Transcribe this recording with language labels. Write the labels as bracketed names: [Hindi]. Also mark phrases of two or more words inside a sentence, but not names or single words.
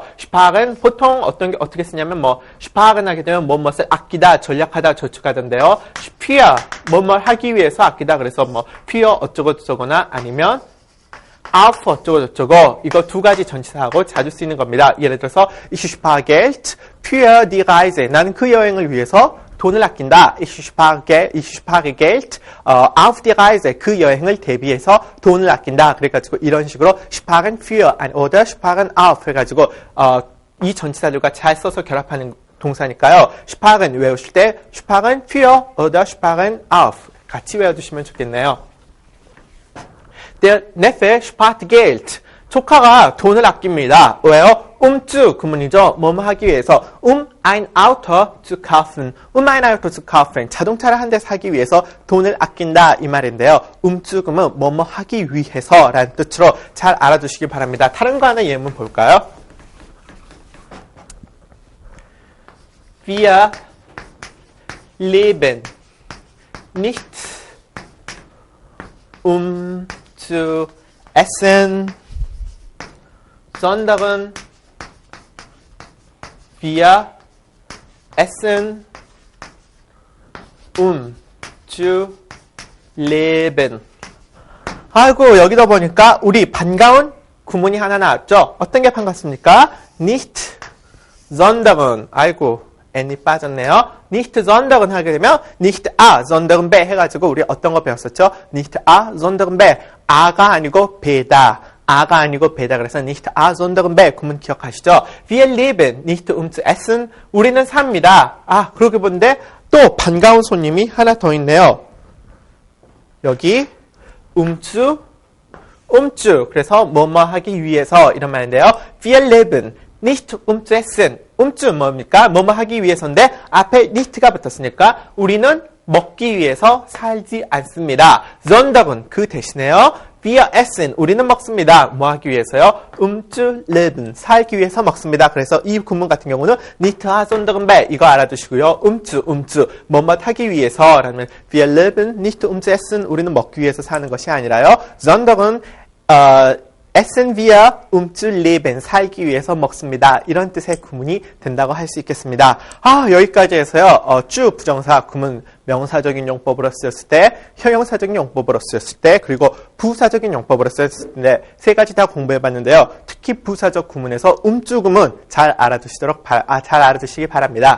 [Korean] sparen 보통 어떻게 쓰냐면 sparen 하게 되면 뭐뭇을 아끼다, 전략하다, 저축하던데요. für 뭐뭘 하기 위해서 아끼다. 그래서 für 어쩌고저쩌거나 아니면 auf 어쩌고저쩌고 이거 두 가지 전치사하고 자주 쓰이는 겁니다. 예를 들어서 [German] ich spare Geld für die Reise. [Korean] 나는 그 여행을 위해서 돈을 아낀다. [German] Ich spare Geld auf die Reise. [Korean] 그 여행을 대비해서 돈을 아낀다. 그래가지고 이런 식으로 [German] sparen für oder sparen auf [Korean] 해가지고 이 전치사들과 잘 써서 결합하는 동사니까요. sparen 외우실 때 [German] sparen für oder sparen auf [Korean] 같이 외워두시면 좋겠네요. [German] Der Neffe spart Geld. [Korean] 조카가 돈을 아낍니다. 왜요? 주 구문이죠. 뭐뭐 하기 위해서. [German] ein Auto zu kaufen. ein Auto zu kaufen. [Korean] 자동차를 한 대 사기 위해서 돈을 아낀다 이 말인데요. 주 구문 뭐뭐 하기 위해서 라는 뜻으로 잘 알아두시기 바랍니다. 다른 거 하나 예문 볼까요? [German] Wir leben nicht zu essen, sondern wir essen zu leben. [Korean] 아이고 여기다 보니까 우리 반가운 구문이 하나 나왔죠. 어떤 게 반갑습니까? [German] nicht, sondern. [Korean] 아이고 n이 빠졌네요. [German] nicht sondern [Korean] 하게 되면 [German] nicht a, sondern b [Korean] 해가지고 우리 어떤 거 배웠었죠? [German] nicht a, sondern b. [Korean] a가 아니고 b다. a가 아니고 b다. 그래서 [German] nicht a, sondern b [Korean] 구문 기억하시죠? [German] wir leben nicht zu essen. [Korean] 우리는 삽니다. 그러게 보는데 또 반가운 손님이 하나 더 있네요. 여기 zu. 그래서 뭐뭐 하기 위해서 이런 말인데요. [German] wir leben nicht zu essen. [Korean] 주 뭡니까? 뭐뭐 하기 위해서인데 앞에 nicht가 붙었으니까 우리는 먹기 위해서 살지 않습니다. sondern 그 대신에요. [German] wir essen [Korean] 우리는 먹습니다. 뭐 하기 위해서요? [German] zu leben [Korean] 살기 위해서 먹습니다. 그래서 이 구문 같은 경우는 [German] nicht a, sondern b [Korean] 이거 알아두시고요. zu 뭐뭐 하기 위해서라면 [German] wir leben nicht zu essen [Korean] 우리는 먹기 위해서 사는 것이 아니라요. [German] sondern essen wir zu leben [Korean] 살기 위해서 먹습니다. 이런 뜻의 구문이 된다고 할 수 있겠습니다. 여기까지 해서요. 주 부정사 구문 명사적인 용법으로 쓰였을 때, 형용사적인 용법으로 쓰였을 때, 그리고 부사적인 용법으로 쓰였을 때 세 가지 다 공부해봤는데요. 특히 부사적 구문에서 주 구문 잘 알아두시기 바랍니다.